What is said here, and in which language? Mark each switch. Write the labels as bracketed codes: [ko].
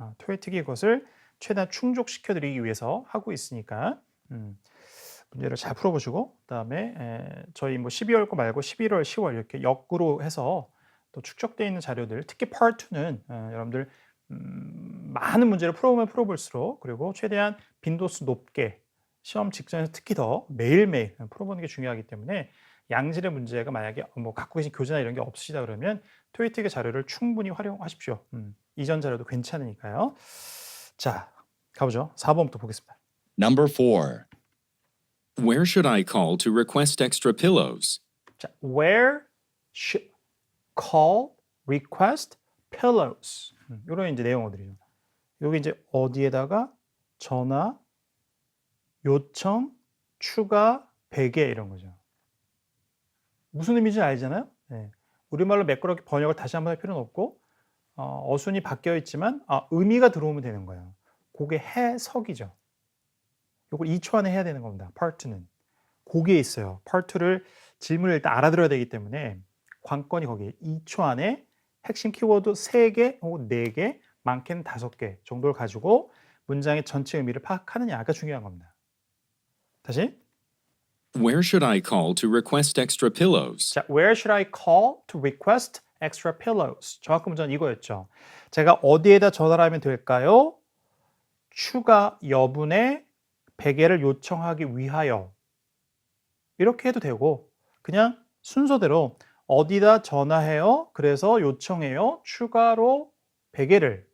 [ko] 토익이 이것을 최대한 충족시켜드리기 위해서 하고 있으니까 문제를 잘 풀어보시고 그다음에 저희 뭐 12월 거 말고 11월, 10월 이렇게 역으로 해서 또 축적되어 있는 자료들 특히 Part 2는 여러분들 많은 문제를 풀어보면 풀어볼수록 그리고 최대한 빈도수 높게 시험 직전에서 특히 더 매일매일 풀어보는 게 중요하기 때문에 양질의 문제가 만약에 뭐 갖고 계신 교재나 이런 게 없으시다 그러면 토익의 자료를 충분히 활용하십시오. 이전 자료도 괜찮으니까요. 자, 가보죠. 4번부터 보겠습니다. [en] Number 4. Where should I call to request extra pillows? 자, where should call, request, pillows. [ko] 이런 이제 내용어들이죠. 여기 이제 어디에다가 전화, 요청, 추가, 베개 이런 거죠. 무슨 의미인지 알잖아요. 네. 우리말로 매끄럽게 번역을 다시 한번 할 필요는 없고 어순이 바뀌어 있지만 의미가 들어오면 되는 거예요. 그게 해석이죠. 이걸 2초 안에 해야 되는 겁니다. part는. 거기에 있어요. part를 질문을 일단 알아들어야 되기 때문에 관건이 거기에 2초 안에 핵심 키워드 3개 혹은 4개, 많게는 5개 정도를 가지고 문장의 전체 의미를 파악하느냐가 중요한 겁니다. 다시. [en] Where should I call to request extra pillows? 자, where should I call to request extra pillows? [ko] 정확한 문장은 이거였죠. 제가 어디에다 전화를 하면 될까요? 추가 여분의 베개를 요청하기 위하여. 이렇게 해도 되고 그냥 순서대로 어디다 전화해요? 그래서 요청해요. 추가로 베개를.